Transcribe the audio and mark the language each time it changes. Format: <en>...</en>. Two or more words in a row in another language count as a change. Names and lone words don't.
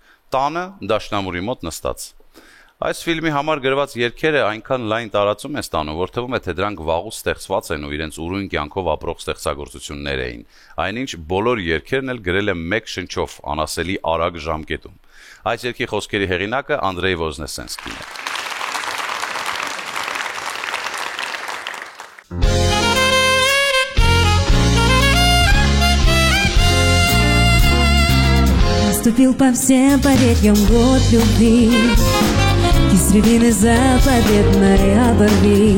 <hy>«Տանը, դաշնամուրի մոտ նստած»։ Այս ֆիլմի համար գրված երգերը այնքան լայն տարածում են ստանում, որ թվում է, թե դրանք վաղուց ստեղծված են ու իրենց ուրույն կյանքով ապրող ստեղծագործություններ էին։ Այնինչ բոլոր երգերն էլ գրել է մեկ շնչով, անասելի արագ ժամկետում։ Այս երգի խոսքերի հեղինակը Անդրեյ Ոզնեսենսկին է։</hy> <ru>Наступил по всем поверьям год любви, из рябины заповедной оборви.</ru>